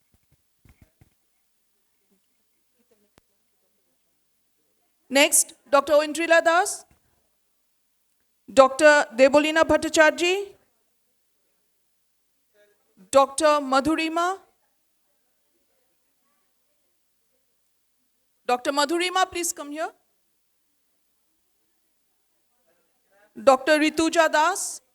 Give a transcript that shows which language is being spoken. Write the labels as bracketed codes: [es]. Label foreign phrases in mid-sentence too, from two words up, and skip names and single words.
[en] Next, Dr. Oindrila Das. Dr. Debolina Bhattacharjee. Dr. Madhurima. Dr. Madhurima, please come here. Dr. Rituja Das.